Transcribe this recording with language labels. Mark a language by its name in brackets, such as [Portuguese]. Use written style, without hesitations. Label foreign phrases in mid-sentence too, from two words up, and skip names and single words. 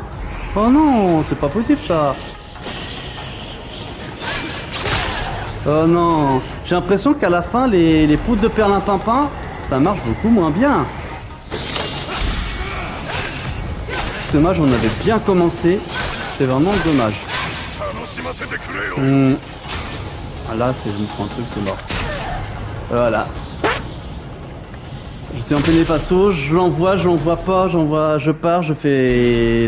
[French] Oh non, c'est pas possible ça. Oh non, j'ai l'impression qu'à la fin, les poudres de perlimpinpin, ça marche beaucoup moins bien. Dommage, on avait bien commencé. C'est vraiment dommage. [Japanese] ませてくれよ。 [French] Ah, là, c'est je me prends un truc, c'est mort. Voilà. Je suis en plein passo, j'envoie pas, je pars, je fais...